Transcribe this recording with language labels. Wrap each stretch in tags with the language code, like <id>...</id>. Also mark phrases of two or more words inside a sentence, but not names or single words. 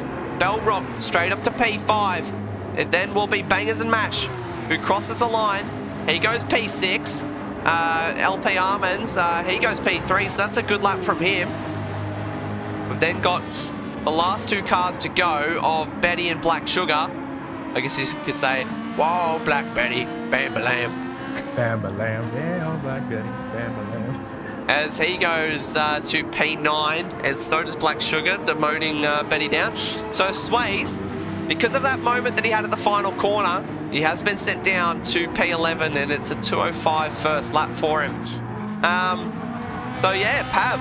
<en>Bellrock straight up to P5. It then will be Bangers and Mash, who crosses the line. He goes P6. LP Armands, he goes P3, so that's a good lap from him. We've then got the last two cars to go of Betty and Black Sugar. I guess you could say, whoa, Black Betty, bam-ba-lam. Bam-ba-lam, yeah, oh, Black Betty, bam-ba-lam. As he goes to P9, and so does Black Sugar, demoting Betty down. So Sways, because of that moment that he had at the final corner, he has been sent down to P11, and it's a 2:05 first lap for him. So yeah, Pav,</en>